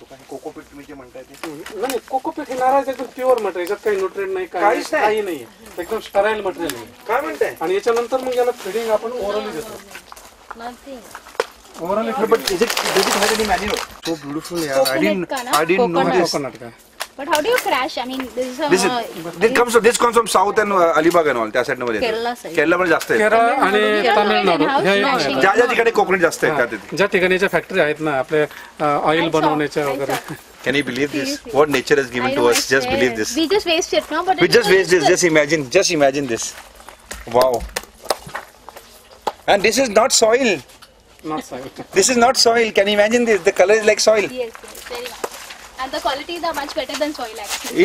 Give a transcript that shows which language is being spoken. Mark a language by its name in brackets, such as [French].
[Marathi] Cocopeat हे नारळाचं एकदम प्युअर मटेरियल, याच्यात काही न्यूट्रिएंट नाही, काही नाही, एकदम स्टराईल मटेरियल आहे. काय म्हणताय? आणि याच्यानंतर मग याला फीडिंग आपण ओरली देतो. [English] Overall, but is it have any manual? So beautiful, yeah. I didn't know this. But how do you crash? I mean, this comes from South and Alibag and all. [Marathi] त्या side मध्ये केरला मध्ये जास्त आहे. केरळ आणि तामिळनाडू ज्या ठिकाणी कोकणात जास्त आहे, ज्या ठिकाणीच्या फॅक्टरी आहेत ना आपले ऑइल बनवण्याच्या वगैरे. [English] Can you believe this? What nature has given to us? Just believe this. We just waste it, no? But we just waste this. Just imagine this. Wow. And this is not soil. Not soil. This is not soil. Can you imagine this? The color is like soil. Yes, very much. And the qualities are much better than soil actually.